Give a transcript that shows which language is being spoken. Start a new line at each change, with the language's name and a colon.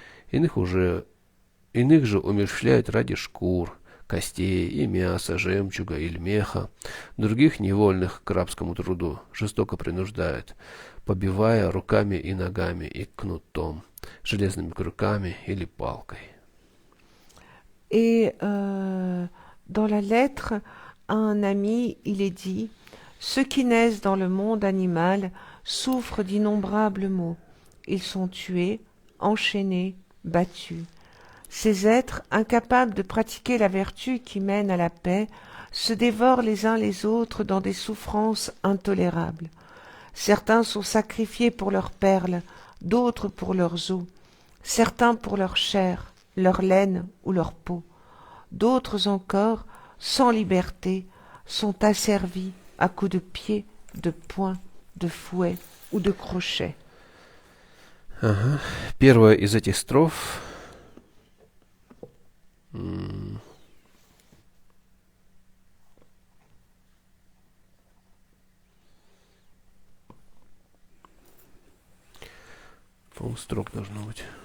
Russian: Иных же умерщвляют ради шкур, костей и мяса, жемчуга или меха. Других невольных к рабскому труду жестоко принуждают, побивая руками и ногами и кнутом, железными крюками или палкой.
French: Et dans la lettre à un ami, il est dit: ceux qui naissent dans le monde animal souffrent d'innombrables maux. Ils sont tués, enchaînés, battus. Ces êtres, incapables de pratiquer la vertu qui mène à la paix, se dévorent les uns les autres dans des souffrances intolérables. Certains sont sacrifiés pour leurs perles, d'autres pour leurs os, certains pour leur chair, leur laine ou leur peau. D'autres encore, sans liberté, sont asservis à coups de pied, de poing, de fouet ou de crochet.
Russian: Ага. Первая из этих строф по-моему, строк должно быть.